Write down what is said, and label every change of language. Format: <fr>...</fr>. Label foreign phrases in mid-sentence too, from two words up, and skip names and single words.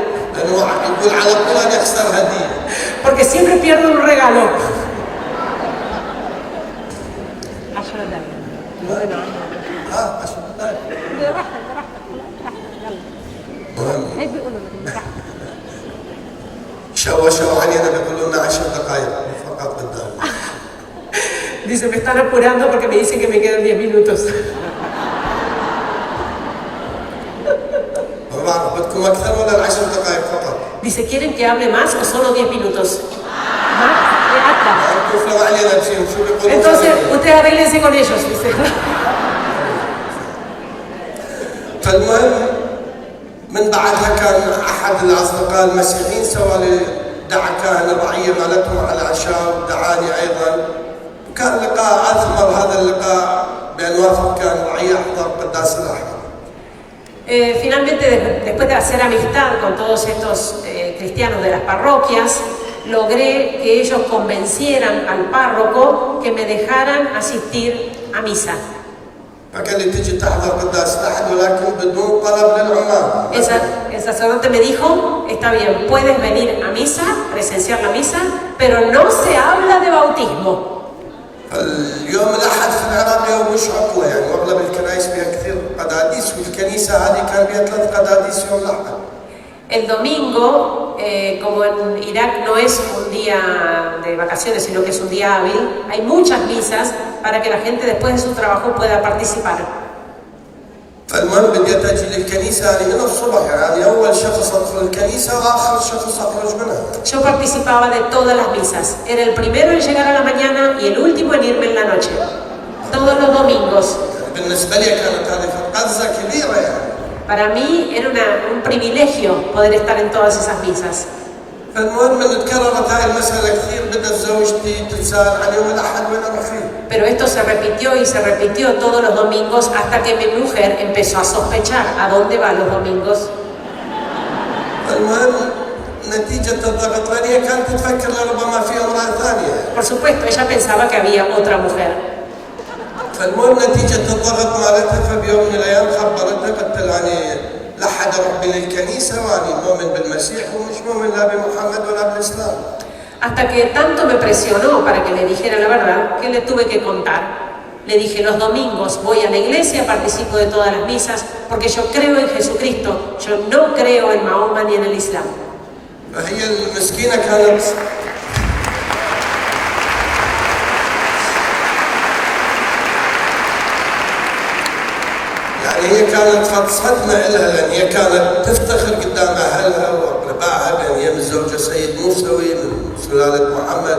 <ar>لأنه يقول على طول أنا أخسر هدية.</ar> <es>Porque siempre pierdo un regalo.</es> <ar>شوشوا علينا بيقولوا لنا 10 دقائق فقط قدام.</ar> <es>Dice, me están apurando porque me dicen que me quedan 10 minutos.</es> <ar>ما بعرف بدكم أكثر ولا ال10 دقائق فقط؟</ar> <es>Dice, ¿quieren que hable más o solo 10 minutos? Más.</es> <ar>انتوا علينا بشيء شو بيقولوا؟</ar> <es>Entonces, ustedes arréglense con ellos, dice.</es> <ar>فالمهم من بعدها كان احد الاصدقاء المسيحيين سوى لي دعا كاهن الرعيه مالتهم على عشاء ودعاني ايضا، وكان لقاء اثمر هذا اللقاء بان وافق كاهن الرعيه احضر قداس الاحد.</ar> <es>Finalmente, después de hacer amistad con todos estos cristianos de las parroquias, logré que ellos convencieran al párroco que me dejaran asistir a misa.</es> <ar>فقال لي تجي تحضر قداس الاحد ولكن بدون طلب للعمام.</ar> <es>El sacerdote me dijo, está bien, puedes venir a misa, presenciar la misa, pero no se habla de bautismo.</es> <ar>اليوم الاحد في العراق يوم مش عطله، يعني واغلب الكنائس فيها كثير قداديس، والكنيسه هذه كان فيها 3 قداديس يوم الاحد.</ar> <es>El domingo, como en Irak no es un día de vacaciones, sino que es un día hábil, hay muchas misas para que la gente después de su trabajo pueda participar.</es> <ar>فالمهم بديت اجي للكنيسه هذه من الصبح، يعني اول شخص ادخل الكنيسه واخر شخص اخرج منها.</ar> <es>Yo participaba de todas las misas. Era el primero en llegar a la mañana y el último en irme en la noche. Todos los domingos.</es> <ar>بالنسبه لي كانت هذه قفزه كبيره يعني.</ar> <es>Para mí era un privilegio poder estar en todas esas misas.</es> <ar>فالمهم من تكررت هاي المساله كثير بدات زوجتي تتساءل عن يوم الاحد وين اروح فيه.</ar> <es>Pero esto se repitió y se repitió todos los domingos hasta que mi mujer empezó a sospechar a dónde va los domingos.</es> <ar>فالمهم نتيجه الضغط لأنها كانت تفكر لربما في امراه ثانيه.</ar> <es>Por supuesto, ella pensaba que había otra mujer.</es> <ar>فالمهم نتيجه الضغط مالتها فبيوم من الايام خبرتها قلت لها اني لا حد اروح بين الكنيسه واني مؤمن بالمسيح ومش مؤمن لا بمحمد ولا بالاسلام.</ar> <es>Hasta que tanto me presionó para que le dijera la verdad que le tuve que contar. Le dije, los domingos voy a la iglesia, participo de todas las misas, porque yo creo en Jesucristo, yo no creo en Mahoma ni en el Islam.</es> <ar>فهي المسكينة كانت يعني هي كانت صدمة لها، لأن هي كانت تفتخر قدام أهلها وأقربائها بأن هي من زوجة سيد موسوي من سلالة محمد.</ar>